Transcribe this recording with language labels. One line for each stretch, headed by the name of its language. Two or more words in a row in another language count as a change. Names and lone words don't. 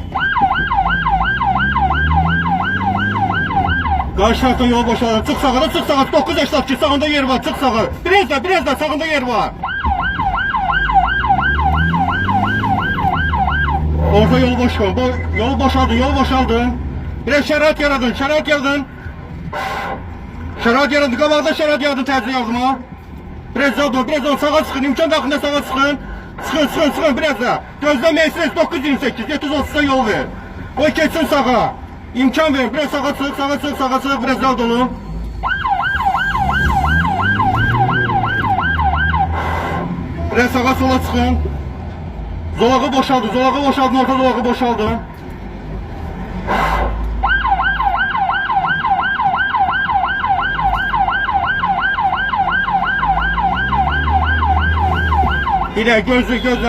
Turkish: Karşı taraftan yol boşalır. Çık sağa. 982 sağında yer var. Çık sağa. Biraz da sağında yer var. Orta yolu boş koy.
Azerbaijani: Yolu boşaldın. Biraz şərait yaradın. Qabaqda şərait yaradın təcil yardıma. Biraz da sağa çıxın. İmkan daxilində sağa çıxın. Çıxın biraz da. Gözlə Mercedes 928. 730'da yol ver. O keçsin sağa. İmkan ver.
Turkish: Biraz sağa çık. Biraz daha dolu. Biraz sağa sola çıkın.
Azerbaijani: Zolağı boşaldın. Orta zolağı boşaldın. Bir de gözlü.